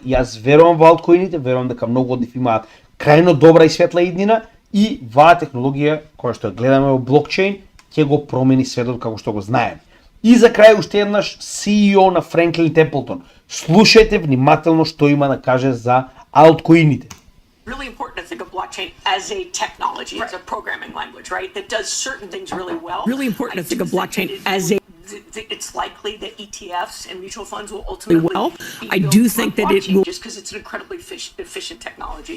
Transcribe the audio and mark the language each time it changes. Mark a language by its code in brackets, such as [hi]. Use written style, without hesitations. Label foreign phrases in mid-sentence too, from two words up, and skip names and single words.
[mk] Јас верувам во алткоините, верувам дека многу од нив имаат крајно добра и светла иднина и ваа технологија која што ја гледаме во блокчейн ќе го промени светот како што го знаеме. И за крај уште еднаш CEO на Franklin Templeton. Слушајте внимателно што има да каже за алткоините. [en] Really important to think of blockchain as a technology, as a programming language, right? That does certain things really well. Really important to think of blockchain as a it's likely that ETFs and mutual funds will ultimately well. be I built do on think that it blockchain will just because it's an incredibly efficient technology.